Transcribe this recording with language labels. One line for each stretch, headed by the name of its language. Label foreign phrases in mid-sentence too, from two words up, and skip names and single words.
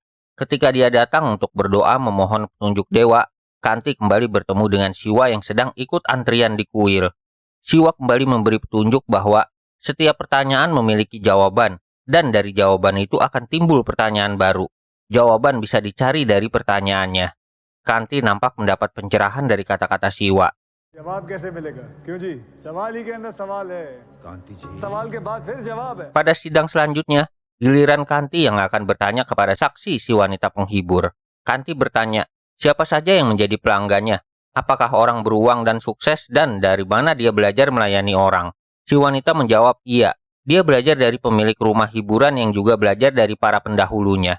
Indonesian: Ketika dia datang untuk berdoa memohon petunjuk dewa, Kanti kembali bertemu dengan Siwa yang sedang ikut antrian di kuil. Siwa kembali memberi petunjuk bahwa setiap pertanyaan memiliki jawaban, dan dari jawaban itu akan timbul pertanyaan baru. Jawaban bisa dicari dari pertanyaannya. Kanti nampak mendapat pencerahan dari kata-kata Siwa.
Hindi: जवाब कैसे मिलेगा क्यों जी सवाल ही के अंदर सवाल है कांति जी सवाल के बाद फिर जवाब है
Indonesian: Pada sidang selanjutnya, giliran Kanti yang akan bertanya kepada saksi si wanita penghibur. Kanti bertanya, siapa saja yang menjadi pelanggannya? Apakah orang beruang dan sukses dan dari mana dia belajar melayani orang? Si wanita menjawab, iya. Dia belajar dari pemilik rumah hiburan yang juga belajar dari para pendahulunya.